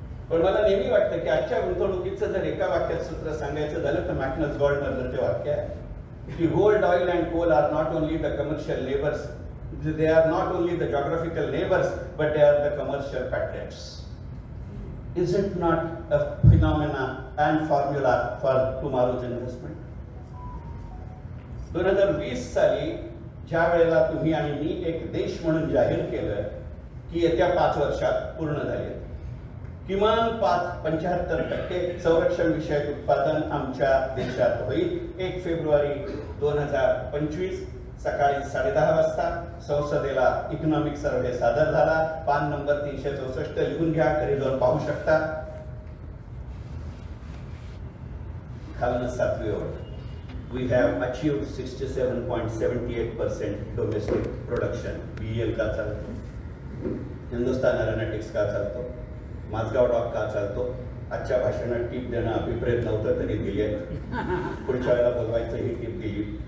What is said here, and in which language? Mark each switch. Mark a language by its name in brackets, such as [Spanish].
[Marathi] पण मला नेहमी वाटतं की आजच्या गुंतवणुकीचं जर एका वाक्यात सूत्र सांगायचं झालं तर मॅग्नस गॉर्डनरचं ते वाक्य आहे की [English] Gold, oil and coal are not only the commercial labours, they are not only the geographical neighbors but they are the commercial patriots. Is it not a phenomena and formula for tomorrow's investment? [Marathi] 2020 साली ज्या वेळेला तुम्ही आणि मी एक देश म्हणून जाहीर केलं की येत्या 5 वर्षात पूर्ण झाले किमान 75% संरक्षण विषयक उत्पादन आमच्या देशात होईल. 1 फेब्रुवारी 2025 सकाळी 10:30 वाजता संसदेला इकॉनॉमिक सर्व्हे सादर झाला. पान नंबर 364 लिहून घ्या, घरी जाऊन पाहू शकता. खालनं 7वी ओळ. [English] We have achieved 67.78% domestic production. [Marathi] BEL का चालतो? हिंदुस्तान एरोनॉटिक्स का चालतो? माझगाव डॉक का चालतो? आजच्या भाषणात टीप देणं अभिप्रेत नव्हतं तरी दिली आहे. पुढच्या वेळेला बोलवायचं ही टीप दिली.